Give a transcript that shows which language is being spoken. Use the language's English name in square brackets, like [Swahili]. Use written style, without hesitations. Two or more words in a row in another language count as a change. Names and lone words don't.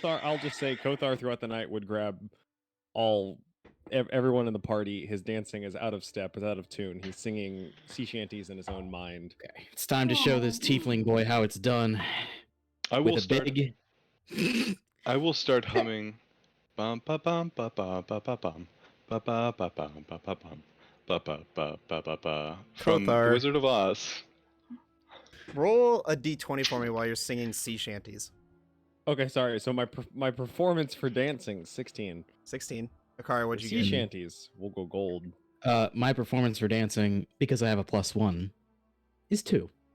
[English] Kothar, I'll just say Kothar throughout the night would grab everyone in the party. His dancing is out of step, is out of tune. He's singing sea shanties in his own mind. Okay, it's time to show this tiefling boy how it's done. I With will a start. big. I will start humming. Bum ba bum ba ba ba ba bum ba ba ba bum ba ba bum ba ba ba ba ba ba from The Kothar. Wizard of Oz. Roll a d20 for me while you're singing sea shanties. Okay, sorry. So my performance for dancing 16. 16. Akari, what'd you Sea get? shanties will go gold. My performance for dancing, because I have a +1, is 2.